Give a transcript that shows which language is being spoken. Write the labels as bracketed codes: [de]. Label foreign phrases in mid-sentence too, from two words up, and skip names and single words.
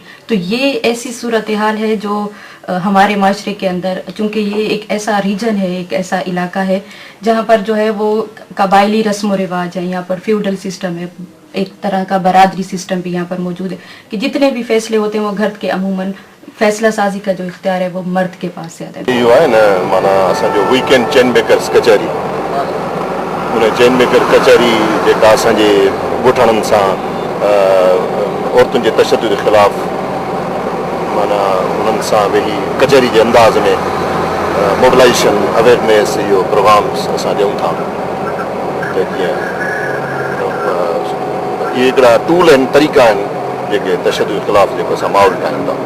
[ur] تو یہ ایسی صورت حال ہے جو ہمارے معاشرے کے اندر، چونکہ یہ ایک ایسا ریجن ہے، ایک ایسا علاقہ ہے جہاں پر جو ہے وہ قبائلی رسم و رواج ہے، یہاں پر [en] feudal system [ur] ہے، ایک طرح کا برادری سسٹم بھی یہاں پر موجود ہے کہ جتنے بھی فیصلے ہوتے ہیں وہ گھر کے عموماً فیصلہ سازی کا جو اختیار ہے وہ مرد کے پاس سے آتا ہے. [sd] इहो आहे न माना असांजो [en] weekend chain makers [sd] कचहरी, उन [en] chain maker [sd] कचहरी जेका असांजे ॻोठाणनि सां औरतुनि जे तशद्दुद ख़िलाफ़ माना उन्हनि सां वेही कचहरी जे अंदाज़ में [en] mobilization awareness [sd] इहो प्रोग्राम्स असां ॾियूं था त कीअं इहे हिकिड़ा टूल आहिनि, तरीक़ा आहिनि जेके तशद्दुद ख़िलाफ़ जेको असां माहौल ठाहियूं था।